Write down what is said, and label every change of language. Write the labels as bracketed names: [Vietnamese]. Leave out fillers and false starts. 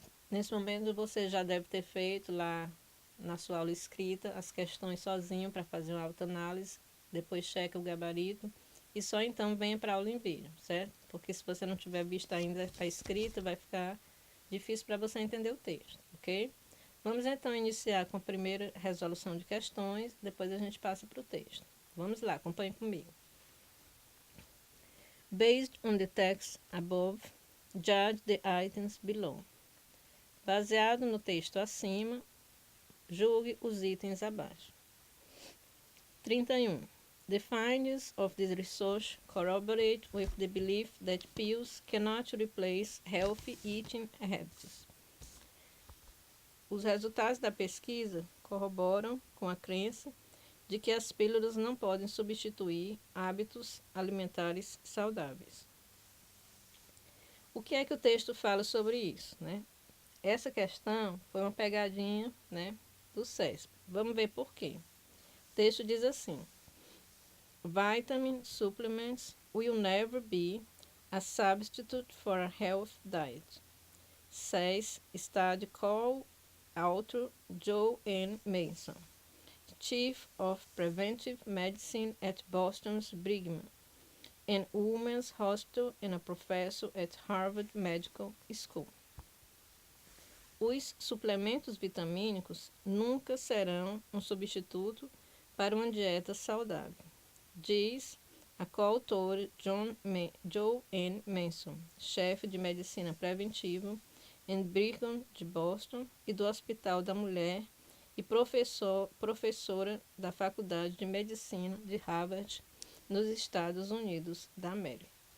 [Portuguese] Nesse momento você já deve ter feito lá na sua aula escrita as questões sozinho para fazer uma autoanálise, depois checa o gabarito e só então venha para a aula em vídeo, certo? Porque se você não tiver visto ainda a escrita, vai ficar difícil para você entender o texto, ok? Vamos então iniciar com a primeira resolução de questões, depois a gente passa para o texto. Vamos lá, acompanhe comigo. [English] Based on the text above, judge the items below. [Portuguese] Baseado no texto acima, julgue os itens abaixo. 31. [English] The findings of this research corroborate with the belief that pills cannot replace healthy eating habits. [Portuguese] Os resultados da pesquisa corroboram com a crença de que as pílulas não podem substituir hábitos alimentares saudáveis. O que é que o texto fala sobre isso, né? Essa questão foi uma pegadinha, né, do CESP. Vamos ver por quê. O texto diz assim: [English] Vitamin supplements will never be a substitute for a healthy diet, says study co-author Joe N. Mason, Chief of Preventive Medicine at Boston's Brigham and Women's Hospital and a professor at Harvard Medical School. [Portuguese] Os suplementos vitamínicos nunca serão um substituto para uma dieta saudável, diz a coautora Joe N. Manson, chefe de medicina preventiva em Brigham de Boston e do Hospital da Mulher e professora da Faculdade de Medicina de Harvard, nos Estados Unidos da América.